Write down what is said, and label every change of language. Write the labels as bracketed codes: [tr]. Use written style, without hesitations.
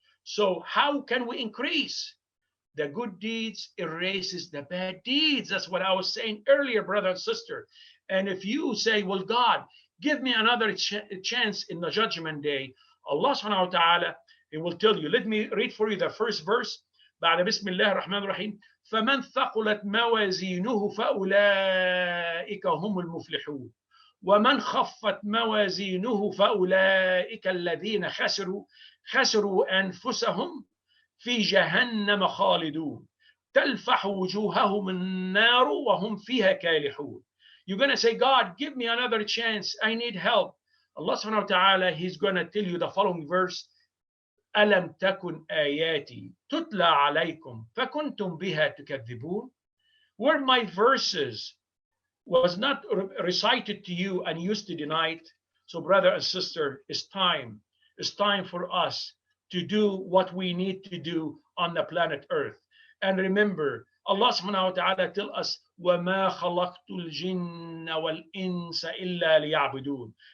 [en] So how can we increase? The good deeds erases the bad deeds. That's what I was saying earlier, brother and sister. And if you say, well, God, give me another chance in the judgment day, Allah subhanahu wa ta'ala, He will tell you. Let me read for you the first verse. [ar] بعد بسم الله الرحمن الرحيم. فمن ثقلت موازينه فأولئك هم المفلحون ومن خفت موازينه فأولئك الذين خسروا أنفسهم في جهنم خالدون تلفح وجوههم النار وهم فيها كالحون. [en] You're going to say, God, give me another chance. I need help. Allah subhanahu wa ta'ala, He's going to tell you the following verse. [ar] ألم تكن آياتي تتلى عليكم فكنتم بها تكذبون. [en] Where my verses was not recited to you and used to deny it. So brother and sister, it's time for us to do what we need to do on the planet Earth. And remember, Allah subhanahu wa ta'ala tell us, [ar] وَمَا خَلَقْتُ الْجِنَّ وَالْإِنسَ إِلَّا لِيَعْبُدُونَ.